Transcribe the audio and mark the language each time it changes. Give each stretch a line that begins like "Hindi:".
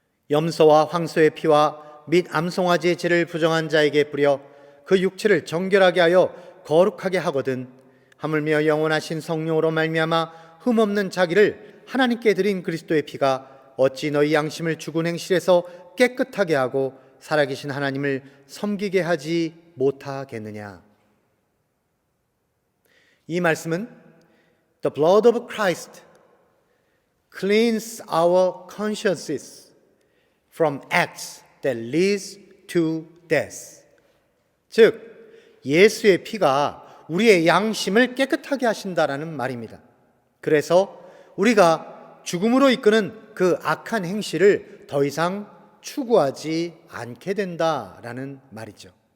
Korean: 염소와 황소의 피와 및 암송아지의 죄를 부정한 자에게 뿌려 그 육체를 정결하게 하여 거룩하게 하거든 하물며 영원하신 성령으로 말미암아 흠없는 자기를 하나님께 드린 그리스도의 피가 어찌 너희 양심을 죽은 행실에서 깨끗하게 하고 살아계신 하나님을 섬기게 하지 못하겠느냐. 이 말씀은
English: The blood of Christ cleans our consciences from acts that leads to death.
Korean: 즉, 예수의 피가 우리의 양심을 깨끗하게 하신다라는 말입니다. 그래서 우리가 죽음으로 이끄는 그 악한 행실을 더 이상 추구하지 않게 된다라는 말이죠.